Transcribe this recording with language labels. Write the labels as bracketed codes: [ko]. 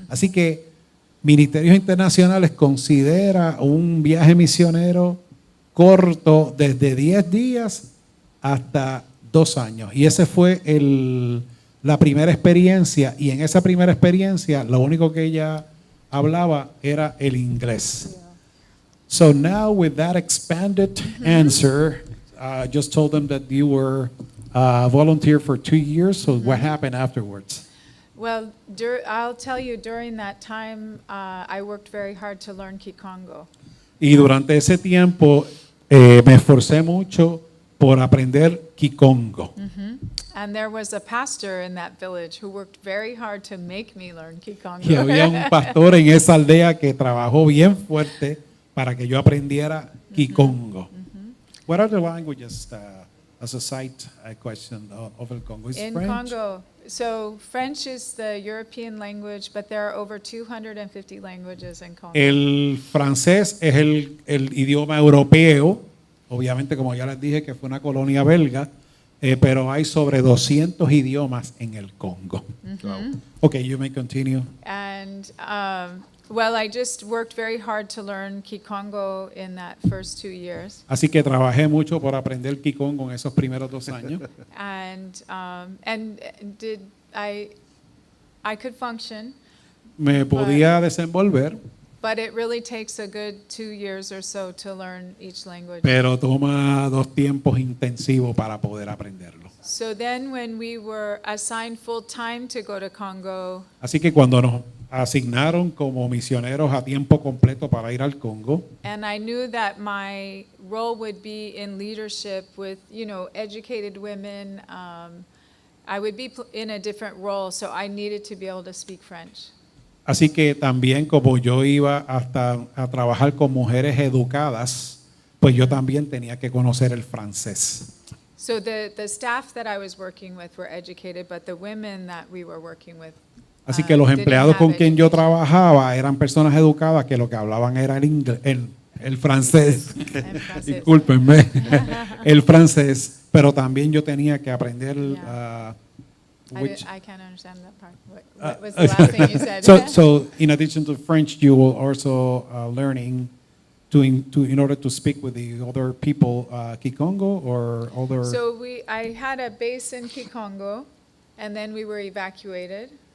[es] Así que ministerios internacionales considera un viaje misionero corto desde 10 días hasta 2 años. Y esa fue la primera experiencia. Y en esa primera experiencia, lo único que ella hablaba era el inglés. [en] So now with that expanded answer, just told them that you were volunteer for 2 years. So what happened afterwards? Well, I'll tell you, during that time, I worked very hard to learn Kikongo. [es] Y durante ese tiempo me esforcé mucho por aprender Kikongo. [en] And there was a pastor in that village who worked very hard to make me learn Kikongo. [es] Y había un pastor en esa aldea que trabajó bien fuerte para que yo aprendiera Kikongo. [en] What are the languages, as a side question of el Congo? Is In French? Congo, so French is the European language, but there are over 250 languages in Congo. [es] El francés es el idioma europeo, obviamente como ya les dije que fue una colonia belga, pero hay sobre 200 idiomas en el Congo. [en] Okay, you may continue. And well, I just worked very hard to learn Kikongo in that first 2 years. [es] Así que trabajé mucho por aprender Kikongo en esos primeros 2 años. [en] And did I could function, [es] Me podía desenvolver, [en] but it really takes a good 2 years or so to learn each language. [es] pero toma 2 tiempos intensivos para poder aprenderlo. [en] So then when we were assigned full time to go to Congo, [es] Así que cuando nos asignaron como misioneros a tiempo completo para ir al Congo, [en] and I knew that my role would be in leadership with, educated women. I would be in a different role, so I needed to be able to speak French. [es] así que también como yo iba hasta a trabajar con mujeres educadas, pues yo también tenía que conocer el francés. [en] So the staff that I was working with were educated, but the women that we were working with [es] Así que los [en] didn't [es] empleados [en] have [es] con quien yo [en] education. [es] trabajaba eran personas educadas que lo que hablaban era el francés. En francés. Discúlpenme, el francés, pero también yo tenía que aprender [en] I can't understand that part. What was the last thing you said? so in addition to French, you will also learning in order to speak with the other people Kikongo or other. So I had a base in Kikongo, and then we were evacuated.